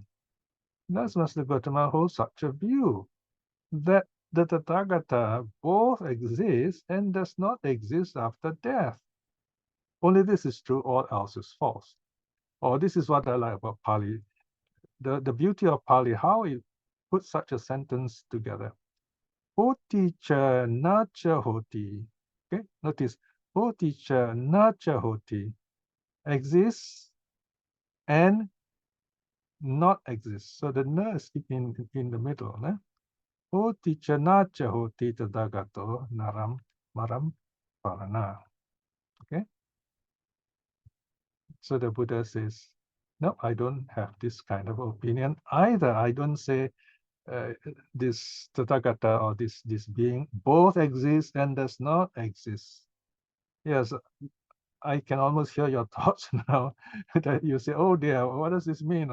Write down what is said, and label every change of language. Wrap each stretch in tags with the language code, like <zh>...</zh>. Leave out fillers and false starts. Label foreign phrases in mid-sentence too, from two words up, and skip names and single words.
<en>Does Master Gautama hold such a view that the Tathagata both exists and does not exist after death? Only this is true, all else is false. Or this is what I like about Pali. The beauty of Pali, how it puts such a sentence together.</en> <pi>Hoti cha na cha hoti. Okay, notice hoti cha na cha hoti,</pi> <en>exists and not exists. So the na is in the middle. Ne?</en> <pi>Hoti cha na cha hoti tathagato naram maram parana.</pi> <en>Okay. So the Buddha says, no, I don't have this kind of opinion either. I don't say this Tathagata or this being both exists and does not exist. Yes, I can almost hear your thoughts now that you say, oh dear, what does this mean?</en>